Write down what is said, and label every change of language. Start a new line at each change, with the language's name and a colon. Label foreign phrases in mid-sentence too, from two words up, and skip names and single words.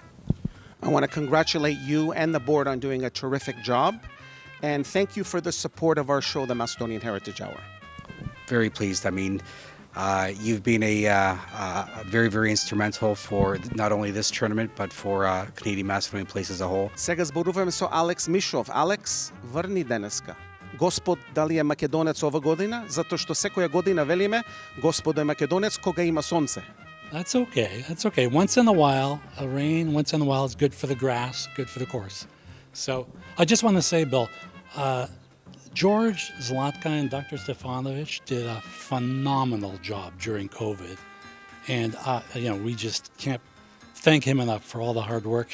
English: I want to congratulate you and the board on doing a terrific job. And thank you for the support of our show, the Macedonian Heritage Hour. Very pleased. I mean, you've been a very, very instrumental for not only this tournament, but for Canadian Macedonian Place as a whole.
Macedonian: Сега зборуваме со Алекс Мишов. Алекс, врни денеска. Господ дали е македонец ова година? Затоа што секоја година велиме, Господ е македонец кога има сонце.
English: That's okay. That's okay. Once in a while, a rain, once in a while is good for the grass, good for the course. So I just want to say, Bill, George, Zlatka, and Dr. Stefanovic did a phenomenal job during COVID. And, we just can't thank him enough for all the hard work.